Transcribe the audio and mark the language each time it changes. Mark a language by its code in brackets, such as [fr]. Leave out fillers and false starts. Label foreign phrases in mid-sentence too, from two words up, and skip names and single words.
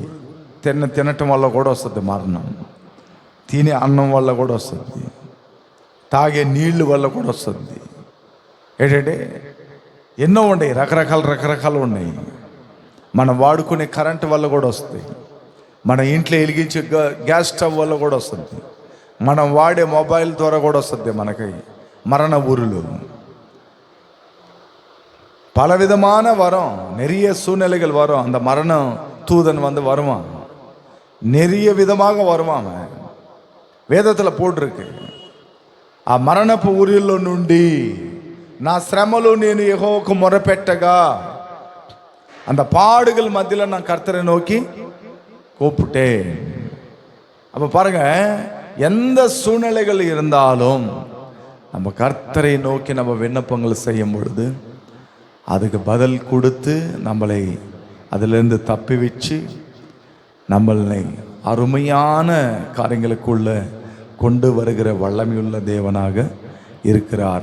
[te] తినటం వల్ల కూడా వస్తుంది మరణం, తినే అన్నం వల్ల కూడా వస్తుంది, తాగే నీళ్ళు వల్ల కూడా వస్తుంది. ఏంటంటే ఎన్నో ఉన్నాయి, రకరకాలు ఉన్నాయి. మనం వాడుకునే కరెంటు వల్ల కూడా వస్తాయి, మన ఇంట్లో వెలిగించే గ్యాస్ స్టవ్ వల్ల కూడా వస్తుంది, మనం వాడే మొబైల్ ద్వారా కూడా వస్తుంది మనకి మరణ ఊరులు. [ta] பலவிதமான வரும், நிறைய சூழ்நிலைகள் வரும். அந்த மரண தூதன் வருவான், நிறைய விதமாக வருவான். வேதத்தில் போட்டிருக்கு, [te] ఆ మరణపు ఊరిలో నుండి నా శ్రమలు నేను యెహోవాకు మొరపెట్టగా [ta] அந்த பாடுகள் மத்தியில் நான் கர்த்தரை நோக்கி கூப்பிட்டேன். அப்போ பாருங்க, எந்த சூழ்நிலைகள் இருந்தாலும் நம்ம கர்த்தரை நோக்கி நம்ம விண்ணப்பங்கள் செய்யும் பொழுது அதுக்கு பதில் கொடுத்து நம்மளை அதிலிருந்து தப்பி வச்சு நம்மளை அருமையான காரியங்களுக்குள்ள கொண்டு வருகிற வல்லமையுள்ள தேவனாக இருக்கிறார்.